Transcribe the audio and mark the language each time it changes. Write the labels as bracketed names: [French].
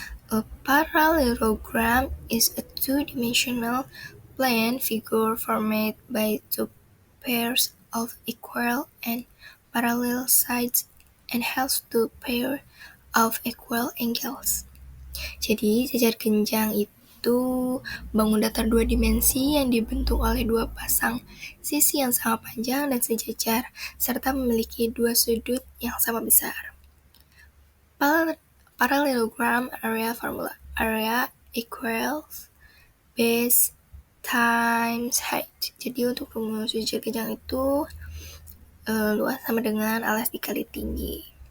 [English] A parallelogram is a two-dimensional plane figure formed by two pairs of equal and parallel sides and has two pairs of equal angles. [Indonesian] Jadi jajar genjang itu yaitu bangun datar dua dimensi yang dibentuk oleh dua pasang sisi yang sama panjang dan sejajar, serta memiliki dua sudut yang sama besar. [English] Parallelogram area formula. Area equals base times height. [Indonesian] Jadi untuk rumus sujud kejang itu luas sama dengan alas dikali tinggi.